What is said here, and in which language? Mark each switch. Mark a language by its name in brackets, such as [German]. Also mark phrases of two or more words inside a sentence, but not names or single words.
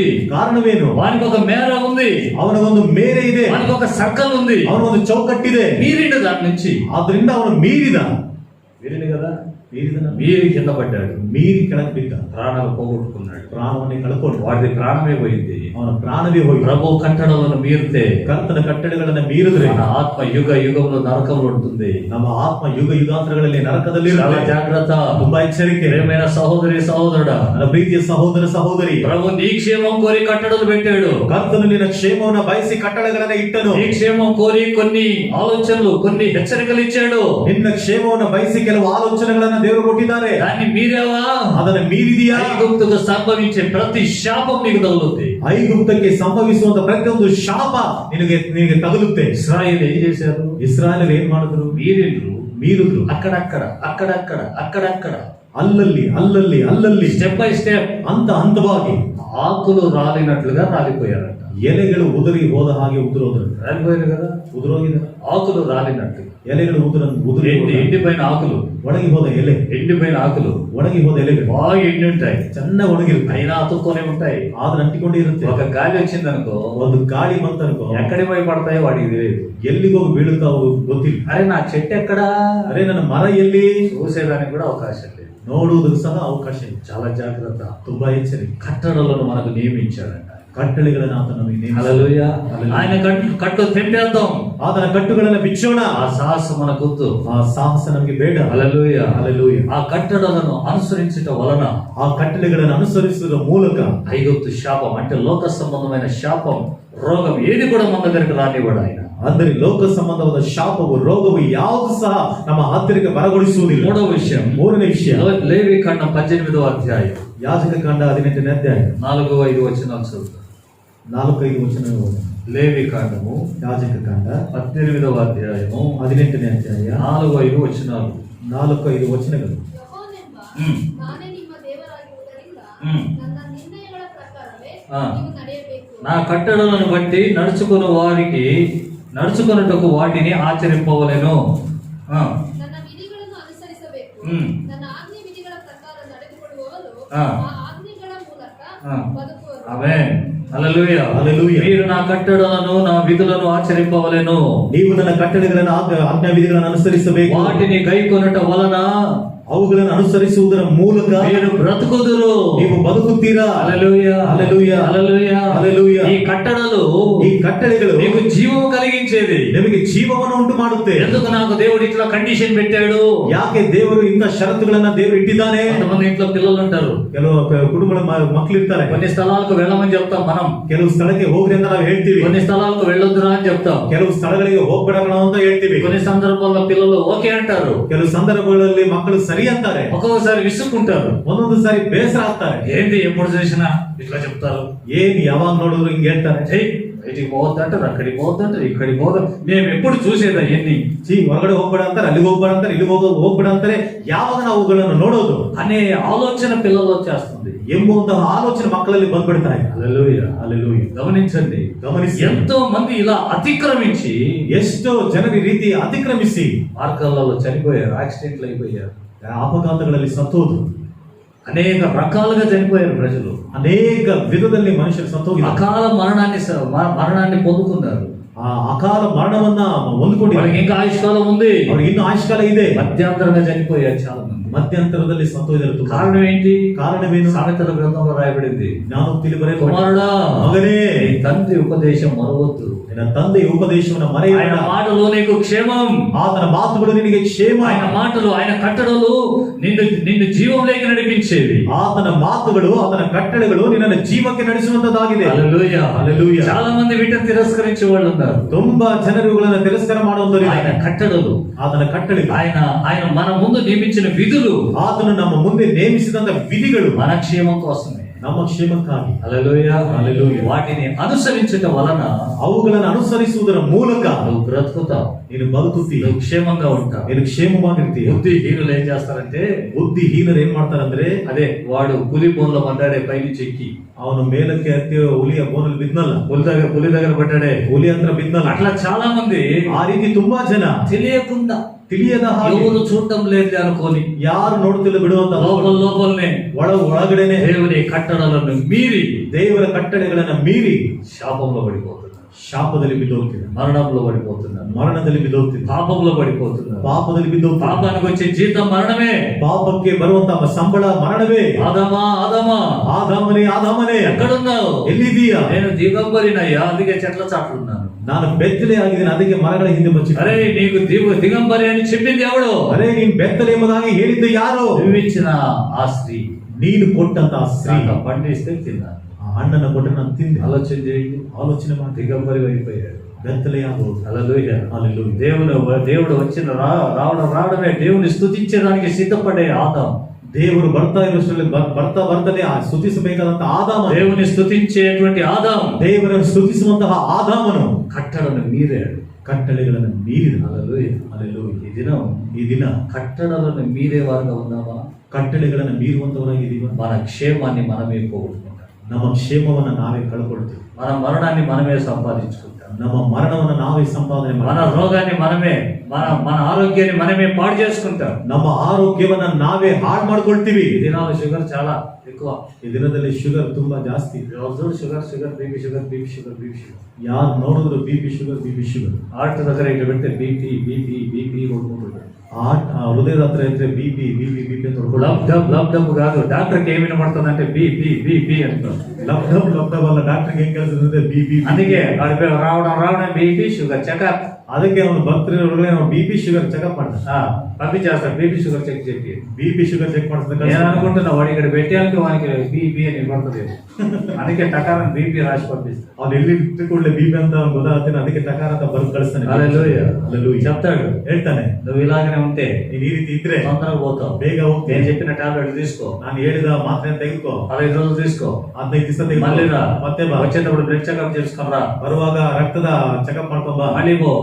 [Kannada] ಕಾರಣವೇನು? [Telugu] వానికి ఒక మేర ఉంది, [Kannada] ಅವನಿಗೊಂದು ಮೇರೆ ಇದೆ, [Telugu] వానికి ఒక సర్కల్ ఉంది, [Kannada] ಅವನಿಗೊಂದು ಚೌಕಟ್ಟಿದೆ. [Telugu] మీరిండు దాని నుంచి. [Kannada] ಆದ್ರಿಂದ ಅವನು ಮೀರಿದ [Telugu] కదా, [Kannada] ಮೀರಿದನ [Telugu] మీరి కింద పడ్డాడు. [Kannada] ಮೀರಿ ಕೆಳಗೆ ಬಿದ್ದ. [Telugu] ప్రాణాలు పోగొట్టుకున్నాడు. [Kannada] ಪ್ರಾಣವನ್ನೇ ಕಳ್ಕೊಂಡು [Telugu] వాడి ప్రాణమే పోయింది. [Kannada] ಅವನ ಪ್ರಾಣವೇ ಹೋಗಿ. [Telugu] ప్రభు కట్టడలను మీరితే [Kannada] ಕರ್ತನ ಕಟ್ಟಳೆಗಳನ್ನ ಮೀರಿದ್ರೆ [Telugu] మన ఆత్మ యుగ యుగంలో నరకంలో ఉంటుంది. [Kannada] ನಮ್ಮ ಆತ್ಮ ಯುಗ ಯುಗಾಂತರಗಳಲ್ಲಿ ನರಕದಲ್ಲಿ [Telugu] చాలా [Kannada] ಇರುತ್ತೆ. [Telugu] జాగ్రత్త. [Kannada] ತುಂಬಾ ಎಚ್ಚರಿಕೆ. [Telugu] ప్రియమైన సహోదరి సహోదరుడా, [Kannada] ನನ್ನ ಪ್ರೀತಿಯ ಸಹೋದರ ಸಹೋದರಿ, [Telugu] ప్రభు నీ క్షేమం కోరి కట్టడలు పెట్టాడు. [Kannada] ಕರ್ತನು ನಿನ್ನ ಕ್ಷೇಮವನ್ನ ಬಯಸಿ ಕಟ್ಟಳೆಗಳನ್ನ ಇಟ್ಟನು. [Telugu] నీ క్షేమం కోరి కొన్ని ఆలోచనలు, కొన్ని హెచ్చరికలు ఇచ్చాడు. [Kannada] ನಿನ್ನ ಕ್ಷೇಮವನ್ನ ಬಯಸಿ ಕೆಲವು ಆಲೋಚನೆಗಳನ್ನ ದೇವರು ಕೊಟ್ಟಿದ್ದಾರೆ. [Telugu] దాన్ని మీరేవా? [Kannada] ಅದನ್ನ ಮೀರಿದೀಯಾ? [Telugu] ఐగుప్తుకు సంభవించే ప్రతి శాపం నీకు తగులుతుంది. [Kannada] ಐಗುಪ್ತಕ್ಕೆ ಸಂಭವಿಸುವಂತ ಪ್ರತಿಯೊಂದು ಶಾಪ ನಿನಗೆ ತಗುಲುತ್ತೆ. [Telugu] ఇశ్రాయేలు ఏం చేశారు? [Kannada] ಇಸ್ರಾಯೇಲ್ ಏನ್ ಮಾಡಿದ್ರು? ಮೀರಿದ್ರು. [Telugu] అక్కడక్కడ [Kannada] ಅಲ್ಲಲ್ಲಿ [English] step by step [Kannada] ಹಂತವಾಗಿ [Telugu] ఆకులు రాలినట్లుగా రాలిపోయారట. [Kannada] ಎಲೆಗಳು ಉದುರಿ ಹೋದ ಹಾಗೆ ಉದುರೋದು. [Telugu] రాలిపోయారు కదా, [Kannada] ఉదిరోಗಿದೆ. [Telugu] ఆకులు రాలినట్టు. [Kannada] ಎಲೆಗಳು ಉದುರಿ [Telugu] ఎండిపోయిన ఆకులు, [Kannada] ಒಣಗಿ ಹೋದ ಎಲೆ, [Telugu] ఎండిపోయిన ఆకులు, [Kannada] ಒಣಗಿ ಹೋದ ಎಲೆಗಳು [Telugu] బాగా ఎండి ఉంటాయి, [Kannada] ಚೆನ್ನಾಗಿ ಒಣಗಿರುತ್ತೆ, [Telugu] అయినా అతుక్కొని ఉంటాయి. [Kannada] ಆದ್ರೆ ಅಂಟಿಕೊಂಡೇ ಇರುತ್ತೆ. [Telugu] ఒక గాలి వచ్చిందనుకో, [Kannada] ಒಂದು ಗಾಳಿ ಬಂತనుకೋ, [Telugu] ఎక్కడికి పోయి పడతాయో వాడికి తెలియదు, [Kannada] ಎಲ್ಲಿಗೆ ಹೋಗಿ ಬೀಳುತ್ತಾವು ಗೊತ್ತಿಲ್ಲ. [Telugu] అరే నా చెట్టు ఎక్కడా, [Kannada] ಅರೇ ನನ್ನ ಮರ ಎಲ್ಲಿ, [Telugu] చూసేదానికి కూడా అవకాశం లేదు. [Kannada] ನೋಡುವುದಕ್ಕೆ ಸಹ ಅವಕಾಶ ಇಲ್ಲ. [Telugu] చాలా జాగ్రత్త. [Kannada] ತುಂಬಾ ಎಚ್ಚರಿಕೆ. [Telugu] కట్టడలను మనకు నియమించాడంట. [Kannada] ಕಟ್ಟಳೆಗಳನ್ನು ಆತ ನಮಗೆ ನೇಮಿಸಿದ್ದಾನೆ. [Telugu] హల్లెలూయా. ఆయన కట్టు తెంపేద్దాం, [Kannada] ಆತನ ಕಟ್ಟುಗಳನ್ನು ಬಿಚ್ಚೋಣ. [Telugu] ఆ సాహసం మనకొద్దు. [Kannada] ಆ ಸಾಹಸ ನಮಗೆ ಬೇಡ. [Telugu] హల్లెలూయా. హల్లెలూయా. ఆ కట్టడలను అనుసరించటం వలన, [Kannada] ಆ ಕಟ್ಟಳೆಗಳನ್ನು ಅನುಸರಿಸುವುದರ ಮೂಲಕ [Telugu] ఐగుప్తు శాపం అంటే లోక సంబంధమైన శాపం, రోగం ఏది కూడా మన దగ్గరికి రానివ్వడు ఆయన. [Kannada] ಅಂದರೆ ಲೋಕ ಸಂಬಂಧವಾದ ಶಾಪವು ರೋಗವು ಯಾವುದು ಸಹ ನಮ್ಮ ಹತ್ತಿರಕ್ಕೆ ಬರಗೊಳಿಸುವುದಿಲ್ಲ. [Telugu] మూడవ విషయం, [Kannada] ಮೂರನೇ ವಿಷಯ, [Telugu] లేవి కాండం 18వ అధ్యాయం [Kannada] ಯಾಜಕ ಕಾಂಡ 18ನೇ ಅಧ್ಯಾಯ [Telugu] 4-5 వచనాలు చదువుతాం. [Kannada] 4-5 ವಚನಗಳು. [Telugu] లేవి కాండము [Kannada] ಯಾಜಕ ಕಾಂಡ [Telugu] 18వ అధ్యాయము [Kannada] 18ನೇ ಅಧ್ಯಾಯ [Telugu] 4-5 వచనాలు. [Kannada] 4-5 ವಚನಗಳು. ಯೆಹೋವನೆಂಬ ಹ್ಮ್. ನಾನೇ ನಿಮ್ಮ ದೇವರಾಗಿರುವುದರಿಂದ ಹ್ಮ್. ನನ್ನ ನಿರ್ಣಯಗಳ ಪ್ರಕಾರವೇ ಆ. ನೀವು ನಡೆಯಬೇಕು. [Telugu] నా కట్టడలను బట్టి నడుచుకొనుటకు వాటిని ఆచరింపవలెను. [Kannada] ನನ್ನ ವಿಧಿಗಳನ್ನು ಅನುಸರಿಸಬೇಕು. ಹ್ಮ್. ನನ್ನ ಆಜ್ಞೆ ವಿಧಿಗಳ ಪ್ರಕಾರ ನಡೆದುಕೊಳ್ಳುವವರು ಆ. ಆ ಆಜ್ಞೆಗಳ ಮೂಲಕ ಆ. ಬದುಕುವರು. [Telugu] ఆమేన్. హల్లెలూయా. హల్లెలూయా. మీరు నా కట్టడలను నా విధులను ఆచరింపవలెను. [Kannada] ನೀವು ನನ್ನ ಕಟ್ಟಳೆಗಳನ್ನು ಆಜ್ಞಾ ವಿಧಿಗಳನ್ನು ಅನುಸರಿಸಬೇಕು. [Telugu] వాటిని గైకొనుట వలన [Kannada] ಅವುಗಳನ್ನು ಅನುಸರಿಸುವುದರ ಮೂಲಕ [Telugu] మీరు బ్రతుకుదురు. [Kannada] ನೀವು ಬದುಕುತ್ತೀರಾ. [Telugu] హల్లెలూయా. హల్లెలూయా. హల్లెలూయా. హల్లెలూయా. ఈ కట్టడలు [Kannada] ಈ ಕಟ್ಟಳೆಗಳು [Telugu] నీకు జీవం కలిగించేది. [Kannada] ನಿಮಗೆ ಜೀವವನ್ನು ಉಂಟು ಮಾಡುತ್ತೆ. [Telugu] ఎందుకు నాకు దేవుడు ఇట్లా కండిషన్ పెట్టాడు? [Kannada] ಯಾಕೆ ದೇವರು ಇಂಥ ಷರತ್ತುಗಳನ್ನ ದೇವರು ಇಟ್ಟಿದ್ದಾನೆ? [Telugu] కొంతమంది ఇంట్లో పిల్లలు ఉంటారు, [Kannada] ಕೆಲವು ಕುಟುಂಬಗಳ ಮಕ್ಕಳು ಇರ್ತಾರೆ. [Telugu] కొన్ని స్థలాలకు వెళ్ళమని చెప్తాం మనం, [Kannada] ಕೆಲವು ಸ್ಥಳಕ್ಕೆ ಹೋಗ್ರಿ ಅಂತ ನಾವು ಹೇಳ್ತೀವಿ. [Telugu] కొన్ని స్థలాలకు వెళ్ళొద్దురా అని చెప్తాం, [Kannada] ಕೆಲವು ಸ್ಥಳಗಳಿಗೆ ಹೋಗ್ಬೇಡ ಅಂತ ಹೇಳ್ತೀವಿ. [Telugu] కొన్ని సందర్భాల్లో పిల్లలు ఓకే అంటారు, [Kannada] ಕೆಲವು ಸಂದರ್ಭಗಳಲ್ಲಿ ಮಕ್ಕಳು ಸರಿ ಅಂತಾರೆ, [Telugu] ఒక్కొక్కసారి విసుక్కుంటారు, [Kannada] ಒಂದೊಂದು ಸಾರಿ ಬೇಸರ ಆಗ್ತಾರೆ. [Telugu] ఏంటి ఎప్పుడు చేసినా ఇట్లా చెప్తారు, [Kannada] ಏನ್ ಯಾವಾಗ ನೋಡಿದ್ರು ಹಿಂಗ್ ಹೇಳ್ತಾರೆ. [Telugu] ఇటుకి పోవద్దంటారు, అక్కడికి పోవద్దంటారు, ఇక్కడికి పోవద్దు. మేము ఎప్పుడు చూసేదా ఎన్ని [Kannada] ಹೊರಗಡೆ ಹೋಗ್ಬೇಡ ಅಂತಾರೆ, ಅಲ್ಲಿಗೆ ಹೋಗ್ಬೇಡ ಅಂತಾರೆ, ಇಲ್ಲಿಗೆ ಹೋಗ್ಬೇಡ ಅಂತಾರೆ. ಯಾವಾಗ ನಾವು ಅವುಗಳನ್ನು ನೋಡೋದು [Telugu] అనే ఆలోచన పిల్లలు వచ్చేస్తుంది [Kannada] ಎಂಬುವಂತಹ ಆಲೋಚನೆ ಮಕ್ಕಳಲ್ಲಿ ಬಂದ್ಬಿಡ್ತಾ ಇದೆ. [Telugu] హల్లెలూయా. [Kannada] ಹಲ್ಲೆಲೂಯಾ. [Telugu] గమనించండి, [Kannada] ಗಮನಿಸಿ, [Telugu] ఎంతో మంది ఇలా అతిక్రమించి [Kannada] ಎಷ್ಟೋ ಜನರ ಈ ರೀತಿ ಅತಿಕ್ರಮಿಸಿ [Telugu] మార్గాలలో చనిపోయారు, యాక్సిడెంట్లు అయిపోయారు, [Kannada] ಅಪಘಾತಗಳಲ್ಲಿ ಸತ್ತೋದು. [Telugu] అనేక రకాలుగా చనిపోయారు ప్రజలు, [Kannada] ಅನೇಕ ವಿಧದಲ್ಲಿ ಮನುಷ್ಯರು ಸತ್ತೋಗಿದ್ದಾರೆ. [Telugu] అకాల మరణాన్ని పొందుకున్నారు. [Kannada] ಆ ಅಕಾಲ ಮರಣವನ್ನ ಹೊಂದ್ಕೊಂಡಿದ್ದಾರೆ. [Telugu] వాళ్ళకి ఇంకా ఆయుష్కాలం ఉంది, [Kannada] ಅವ್ರಿಗೆ ಇನ್ನೂ ಆಯುಷ್ಕಾಲ ಇದೆ. [Telugu] మధ్యాంతరంగా చనిపోయారు చాలా మంది. [Kannada] ಮಧ್ಯಂತರದಲ್ಲಿ ಸತ್ತೋಗಿದ್ದಾರೆ. [Telugu] కారణం ఏంటి? [Kannada] ಕಾರಣವೇನು? [Telugu] సామెతల గ్రంథంలో రాయబడింది, [Kannada] ಜ್ಞಾನೋಕ್ತಿಯಲ್ಲಿ ಬರೆಯಲ್ಪಟ್ಟಿದೆ, [Telugu] కుమారుడా [Kannada] ಮಗನೇ [Telugu] నీ తండ్రి ఉపదేశం మరవద్దు, [Kannada] ನಿನ್ನ ತಂದೆಯ ಉಪದೇಶವನ್ನು ಮರೆಯಬೇಡ. [Telugu] ఆయన మాటలు నీకు క్షేమం, [Kannada] ಆತನ ಮಾತುಗಳು ನಿನಗೆ ಕ್ಷೇಮ. [Telugu] ఆయన మాటలు ఆయన కట్టడలు నిన్ను జీవంలోకి నడిపించేవి. [Kannada] ಆತನ ಮಾತುಗಳು ಆತನ ಕಟ್ಟಳೆಗಳು ನಿನ್ನನ್ನು ಜೀವಕ್ಕೆ ನಡೆಸುವಂತದ್ದಾಗಿದೆ. [Telugu] హల్లెలూయా. హల్లెలూయా. చాలా మంది వీటిని తిరస్కరించే వాళ్ళు ఉన్నారు. [Kannada] ತುಂಬಾ ಜನರು ಇವುಗಳನ್ನು ತಿರಸ್ಕಾರ ಮಾಡುವಂತರು. [Telugu] ఆయన కట్టడలు, [Kannada] ಆತನ ಕಟ್ಟಳೆಗಳು, [Telugu] ఆయన మన ముందు నియమించిన విధులు, [Kannada] ಆತನು ನಮ್ಮ ಮುಂದೆ ನೇಮಿಸಿದಂತ ವಿಧಿಗಳು [Telugu] మన క్షేమం కోసమే. [Kannada] ನಮ್ಮ ಕ್ಷೇಮಕ್ಕಾಗಿ. [Telugu] హల్లెలూయా. హల్లెలూయా. వాటిని అనుసరించటం వలన [Kannada] ಅವುಗಳನ್ನು ಅನುಸರಿಸುವುದರ ಮೂಲಕ [Telugu] నువ్వు బ్రతుకుతావు, [Kannada] ನೀನು ಬದುಕುತ್ತೀಯ, [Telugu] నువ్వు క్షేమంగా ఉంటావు. [Kannada] ನೀನು క్షೇಮವಾಗಿರ್ತೀಯ. [Telugu] బుద్ధిహీనులు ఏం చేస్తారంటే, [Kannada] ಬುದ್ಧಿಹೀನರು ಏನ್ ಮಾಡ್ತಾರಂದ್ರೆ, [Telugu] అదే వాడు పులి బోన్లో పడ్డాడే, పైనుంచి ఎక్కి [Kannada] ಅವನು ಮೇಲಕ್ಕೆ ಹತ್ತಿ ಹುಲಿಯ ಬೋನಲ್ಲಿ ಬಿದ್ನಲ್ಲ, [Telugu] పులి దగ్గర పడ్డాడే, [Kannada] ಹುಲಿ ಹತ್ರ ಬಿದ್ನಲ್ಲ. [Telugu] అట్లా చాలా మంది [Kannada] ಆ ರೀತಿ ತುಂಬಾ ಜನ [Telugu] తెలియకుండా, [Kannada] ತಿಳಿಯದ ಹಾಗೆ, [Telugu] ఎవరు చూడటం లేదు అనుకోని, [Kannada] ಯಾರು ನೋಡುತ್ತಿಲ್ಲ ಬಿಡುವಂತ [Telugu] లోపలనే [Kannada] ಒಳಗಡೆನೆ [Telugu] దేవుని కట్టడలను మీరి [Kannada] ದೇವರ ಕಟ್ಟಳೆಗಳನ್ನ ಮೀರಿ [Telugu] శాపంలో పడిపోతున్నారు, [Kannada] ಶಾಪದಲ್ಲಿ ಬಿದ್ದೋಗ್ತಿದ್ದಾರೆ, [Telugu] మరణంలో పడిపోతున్నారు, [Kannada] ಮರಣದಲ್ಲಿ ಬಿದ್ದೋಗ್ತಿದ್ದಾರೆ, [Telugu] పాపంలో పడిపోతున్నారు. [Kannada] ಪಾಪದಲ್ಲಿ ಬಿದ್ದೋಗ್ತಿದ್ದಾರೆ. [Telugu] పాపానికి వచ్చే జీతం మరణమే. [Kannada] ಪಾಪಕ್ಕೆ ಬರುವಂತಹ ಸಂಬಳ ಮರಣವೇ. [Telugu] ఆదామా [Kannada] ಆದಾಮನೇ, ಆದಾಮನೇ, [Telugu] ఎక్కడున్నావు? [Kannada] ಎಲ್ಲಿದ್ದೀಯಾ? [Telugu] నేను దిగంబరినయ్యా, అందుకే చెట్ల చాటున్నాను. [Kannada] ನಾನು ಬೆತ್ತಲೆ ಆಗಿದ್ದೇನೆ, ಅದಕ್ಕೆ ಮರಗಳ ಹಿಂದೆ ಬಚ್ಚಿ. [Telugu] అరే నీకు దిగంబరి అని చెప్పింది ఎవడు? [Kannada] ಅರೇ ನೀನ್ ಬೆತ್ತಲೆ ಎಂಬುದಾಗಿ ಹೇಳಿದ್ದು ಯಾರು? [Telugu] నువ్విచ్చిన ఆ స్త్రీ, [Kannada] ನೀನು ಕೊಟ್ಟಂತಹ ಸ್ತ್ರೀ. [Telugu] నాకు పండిస్తే తిన్నాను. [Kannada] ಆ ಹಣ್ಣನ್ನ ಕೊಟ್ಟು ನಾನು ತಿಂದೆ. [Telugu] ఆలోచన చేయండి, [Kannada] ಆಲೋಚನೆ ಮಾಡಿ. [Telugu] దిగంబరి అయిపోయాడు. [Kannada] ಬೆತ್ತಲೆ ಆಗೋದು. [Telugu] హల్లెలూయా. హల్లెలూయా. దేవుడు వచ్చిన రావడమే దేవుని స్తుతించడానికి సిద్ధపడే ఆదాం. [Kannada] ದೇವರು ಬರ್ತಾ ಇರೋಷ್ಟರಲ್ಲಿ ಬರ್ತಲೇ ಸ್ತುತಿಸಬೇಕಾದಂತ ಆದಾಮ. [Telugu] దేవుని స్తుతించేటువంటి ఆదాం, [Kannada] ದೇವರನ್ನು ಸ್ತುತಿಸುವಂತಹ ಆದಾಮನು [Telugu] కట్టడను మీరాడు, [Kannada] ಕಟ್ಟಳೆಗಳನ್ನು ಮೀರಿದ. [Telugu] హల్లెలూయా. హల్లెలూయా. ఈ దినం [Kannada] ಈ [Telugu] కట్టడలను మీరే వారుగా ఉన్నామా? [Kannada] ಕಟ್ಟಳೆಗಳನ್ನು ಮೀರುವಂತವರಾಗಿದ್ದೀವ? [Telugu] మన క్షేమాన్ని మనమే పోగొట్టుకుంటాం. [Kannada] ನಮ್ಮ ಕ್ಷೇಮವನ್ನು ನಾವೇ ಕಳ್ಕೊಳ್ತೀವಿ. [Telugu] మన మరణాన్ని మనమే సంపాదించుకుంటాం. [Kannada] ನಮ್ಮ ಮರಣವನ್ನು ನಾವೇ ಸಂಪಾದನೆ [Telugu] మన [Kannada] ಮಾಡ್ತೀವಿ. [Telugu] రోగాన్ని మనమే మన ఆరోగ్యాన్ని మనమే పాడు చేసుకుంటాం. [Kannada] ನಮ್ಮ ಆರೋಗ್ಯವನ್ನ ನಾವೇ ಹಾಳು ಮಾಡ್ಕೊಳ್ತೀವಿ. [Telugu] ఈ దినాలు షుగర్ చాలా ఎక్కువ. [Kannada] ಈ ದಿನದಲ್ಲಿ ಶುಗರ್ ತುಂಬಾ ಜಾಸ್ತಿ. [English] sugar BP sugar. [Kannada] ಯಾರು ನೋಡಿದ್ರು [English] BP sugar. [Telugu] హార్ట్ దగ్గర ఇట్లా పెడితే బీపీ కొట్టుకుంటుంటారు. [Kannada] హృదయದ ಹತ್ರ ಇದ್ರೆ ಬಿಪಿ ಅಂತ ಹೊಡ್ಕೊಳ್ಳೋದು. [Telugu] లబ్ డబ్ కాదు, డాక్టర్కి ఏమి వినపడుతుందంటే బీ అంటారు. [Kannada] ಲಬ್ ಅಲ್ಲ, ಡಾಕ್ಟರ್ಗೆ ಏನ್ ಕೆಲಸ ಇರುತ್ತೆ? ಬಿಪಿ. [Telugu] అందుకే రావడం [English] BP sugar checkup. [Kannada] ಅದಕ್ಕೆ ಅವನು ಭಕ್ತರ ಒಳಗಡೆ [English] BP sugar checkup [Kannada] ಮಾಡ್ತಾನೆ. [Telugu] పంపించేస్తాడు [English] BP sugar check [Telugu] చెప్పి. [English] BP sugar check [Kannada] ಮಾಡ್ತಾನೆ. [Telugu] నేను అనుకుంటున్నా వాడు ఇక్కడ పెట్టానికి వానికి బీపీ అని పడుతుంది. అందుకే టకారం బీపీ రాసి పంపిస్తాడు. [Kannada] ಅವ್ನು ಎಲ್ಲಿ ಇಟ್ಟುಕೊಳ್ಳೆ ಬಿಪಿ ಅಂತ ಗೊತ್ತಾಗ್ತಾನೆ. ಅದಕ್ಕೆ ಟಕಾರ ಅಂತ ಬರೆದು ಕಳಿಸ್ತಾನೆ. [Telugu] హల్లెలూయా. చెప్తాడు, [Kannada] ಹೇಳ್ತಾನೆ, [Telugu] నువ్వు ఇలాగనే ఉంటే [Kannada] ನೀನ್ ಈ ರೀತಿ ಇದ್ರೆ [Telugu] తొందరగా పోతావు. [Kannada] ಬೇಗ ಹೋಗ್ತೀನಿ. [Telugu] నేను చెప్పిన టాబ్లెట్ తీసుకో, [Kannada] ನಾನು ಹೇಳಿದ ಮಾತ್ರೆ ತೆಗೆದುಕೋ, [Telugu] 15 రోజులు తీసుకో, [Kannada] 15 ದಿವಸ ತೆಗೆದುಕೋ, [Telugu] మళ్ళీ రా, [Kannada] ಮತ್ತೆ ಬಾ, [Telugu] వచ్చేటప్పుడు [English] blood checkup [Telugu] చేసుకుని రా, [Kannada] ಬರುವಾಗ ರಕ್ತದ ಚೆಕಪ್ ಮಾಡ್ಕೊಂಡ್ ಬಾ, [Telugu] మళ్ళీ పో,